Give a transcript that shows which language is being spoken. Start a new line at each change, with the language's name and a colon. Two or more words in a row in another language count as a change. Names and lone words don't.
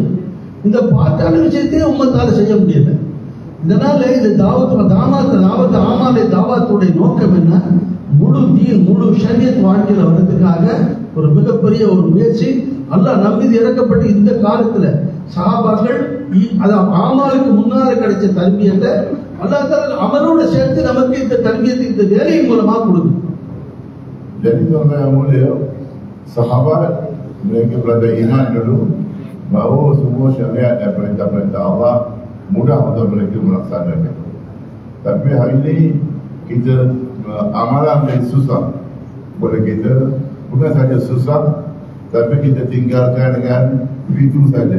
Tamil: இந்த பாட்டான விஷயத்தையே உம்மத்தால செய்ய முடியல. இதனால இந்த தாவத்துடைய நோக்கம் என்ன, முழு தீன் முழு ஷரியத் வாழ்க்கையில் வர்றதுக்காக ஒரு மிகப்பெரிய ஒரு முயற்சி. அல்லாஹ் நம்பி இறக்கப்பட்டு இந்த காலத்துல சஹாபாக்கள் ஆமாலுக்கு முன்னால கிடைச்ச தர்பியத்தை அல்லாஹ் அமலோட சேர்த்து நமக்கு இந்த தர்பியத்தை இந்த வேலையின் மூலமா கொடுக்கும்.
Malay: Jadi tuan-tuan yang mulia, sahabat mereka belajar iman dulu, bahawa semua syariat dan perintah-perintah Allah mudah untuk mereka melaksanakan. Tapi hari ini kita amalan yang susah boleh kita, bukan saja susah, tapi kita tinggalkan dengan begitu saja.